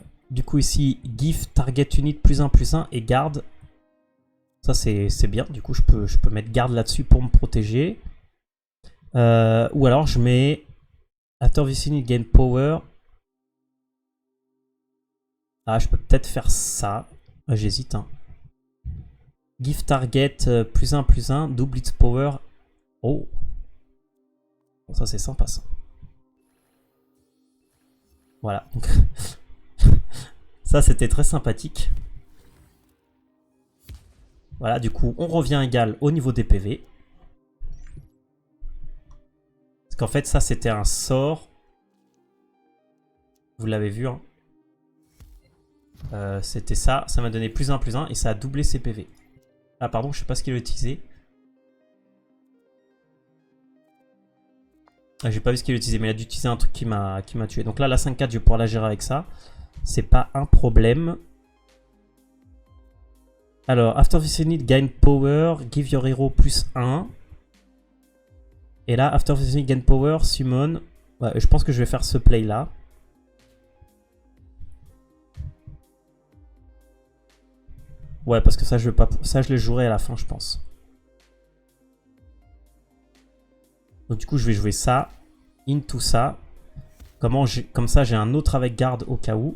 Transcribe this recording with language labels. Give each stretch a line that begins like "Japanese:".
French: Du coup ici,
English: give target unit +1/+1
French: et garde. Ça c'est bien, du coup je peux mettre garde là-dessus pour me protéger. Ou alors je mets
English: after this unit gain power.
French: Ah, je peux peut-être faire ça. J'hésite. Hein.
English: Give target +1/+1, double its power.
French: Oh. Bon, ça c'est sympa ça. Voilà. Ça c'était très sympathique. Voilà, du coup, on revient égal au niveau des PV. Parce qu'en fait, ça, c'était un sort. Vous l'avez vu, hein. C'était ça. Ça m'a donné +1/+1 et ça a doublé ses PV. Ah, pardon, je sais pas ce qu'il a utilisé. Ah, j'ai pas vu ce qu'il a utilisé, mais il a dû utiliser un truc qui m'a tué. Donc là, la 5-4, je vais pouvoir la gérer avec ça. C'est pas un problème.
English: Alors, after this unit, gain power, give your hero +1.
French: Et là,
English: after this unit, gain power, summon.
French: Ouais, je pense que je vais faire ce play là. Ouais, parce que ça, je vais pas, ça, je le jouerai à la fin, je pense. Donc du coup, je vais jouer ça, into ça. Comme ça, j'ai un autre avec garde au cas où.